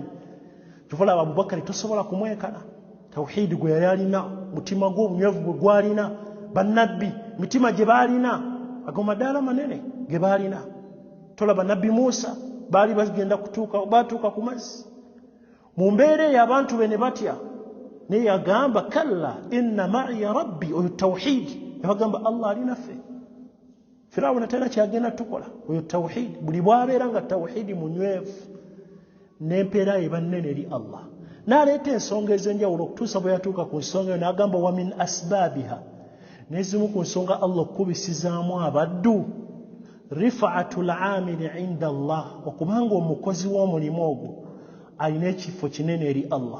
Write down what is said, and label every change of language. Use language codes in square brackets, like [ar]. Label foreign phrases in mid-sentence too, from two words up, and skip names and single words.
[lg] Kyova Abubakari tosobola kumwekana. Tawhidi gwe yali alina, mutima gwe obunywevu gwe gwalina, bannabbi mitima gye baalina, ago madaala manene ge baalina. Tolaba Nabbi Musa baali bagenda batuuka ku mazzi. Mu mbeera eyo abantu be ne batya, naye yagamba [ar] كلا إن معي ربي, [lg] oyo tawhidi yabagamba Allah ali naffe. Firawuna tena kyagenda tukola, oyo tawhidi. Buli bw'abeera nga tawhidi munywevu n'empeera eba nnene eri Allah. N'aleeta ensonga ez'enjawulo okutuusa bwe yatuuka ku nsonga eyo n'agamba [ar] ومن أسبابها, [lg] n'ezimu ku nsonga Allah okukubisizaamu abaddu, [ar] رفعة العامل عند الله, [lg] okubanga omukozi w'omulimu ogwo alina ekifo kinene eri Allah.